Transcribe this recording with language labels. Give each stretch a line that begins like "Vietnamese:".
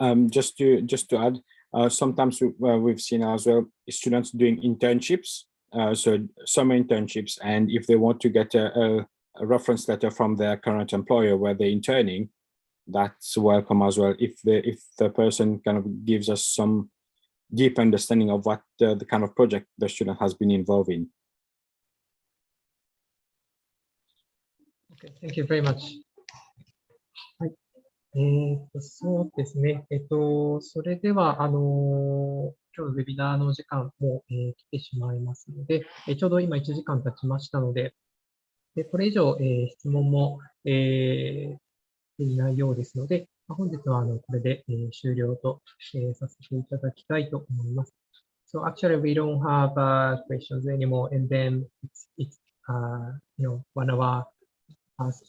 English: Just to add, sometimes we've seen as well students doing internships, so summer internships, and if they want to get a reference letter from their current employer where they're interning, that's welcome as well. If the person kind of gives us some deep understanding of what the kind of project the student has been involved in. Okay, thank you very much.
Japanese: はい。そうですね。それでは、今日のウェビナーの時間も、来てしまいますので、ちょうど今1時間経ちましたので、これ以上、質問も、いないようですので、本日はこれで、終了と、させていただきたいと思います。
English: So actually, we don't have questions anymore, and then it's one hour past.